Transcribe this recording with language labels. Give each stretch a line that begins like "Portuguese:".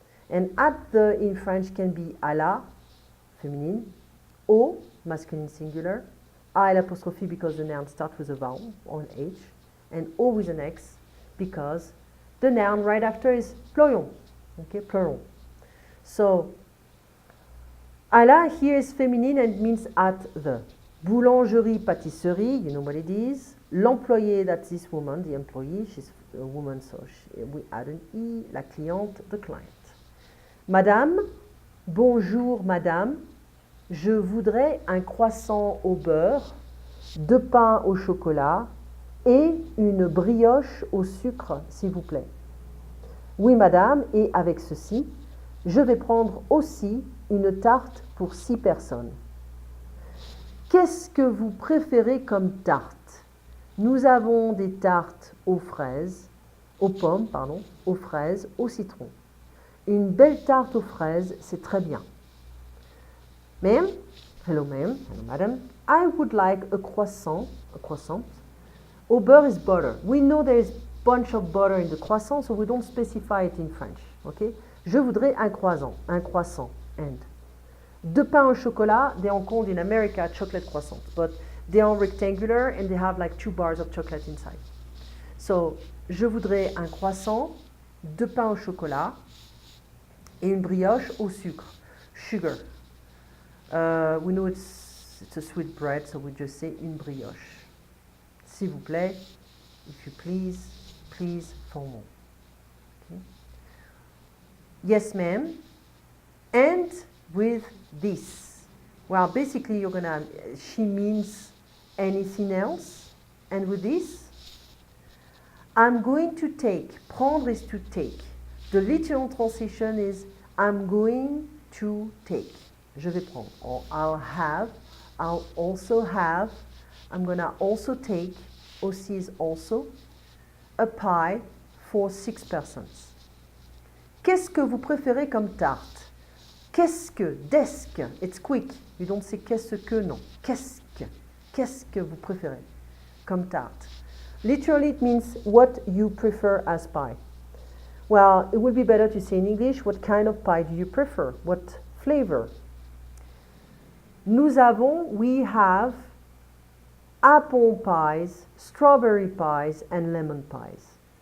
English: And at the in French can be à la, feminine, au, masculine singular, à l'apostrophe because the noun starts with a vowel or an H, and au with an X because the noun right after is plural. Okay, plural. So, à la here is feminine and means at the. Boulangerie, pâtisserie, you know what it is. L'employé, that's this woman, the employee, she's a woman, so we add an E. La cliente, the client.
French: Madame, bonjour madame, je voudrais un croissant au beurre, 2 pains au chocolat et une brioche au sucre, s'il vous plaît. Oui madame, et avec ceci, je vais prendre aussi une tarte pour 6 personnes. Qu'est-ce que vous préférez comme tarte? Nous avons des tartes aux fraises, aux pommes, pardon, aux fraises, au citron. Une belle tarte aux fraises, c'est très bien.
English: Ma'am, hello madam, I would like a croissant. Au beurre is butter. We know there is bunch of butter in the croissant, so we don't specify it in French. Okay?
French: Je voudrais un croissant,
English: and 2 pains au chocolat, they are called in America chocolate croissants, but they are rectangular and they have like 2 bars of chocolate inside.
French: So, je voudrais un croissant, 2 pains au chocolat et une brioche au sucre, sugar.
English: We know it's a sweet bread, so we just say une brioche.
French: S'il vous plaît,
English: if you please, formal. Okay. Yes, ma'am. And with this. Well, basically, you're gonna, she means anything else. And with this, I'm going to take. Prendre is to take. The literal translation is I'm going to take.
French: Je vais prendre.
English: Or I'll also have. I'm gonna also take. Aussi is also. A pie for 6 persons.
French: Qu'est-ce que vous préférez comme tarte? Qu'est-ce que, desk,
English: it's quick. You don't say
French: qu'est-ce que, non. Qu'est-ce que vous préférez comme tarte?
English: Literally it means what you prefer as pie. Well, it would be better to say in English, what kind of pie do you prefer? What flavor? We have apple pies, strawberry pies, and lemon pies.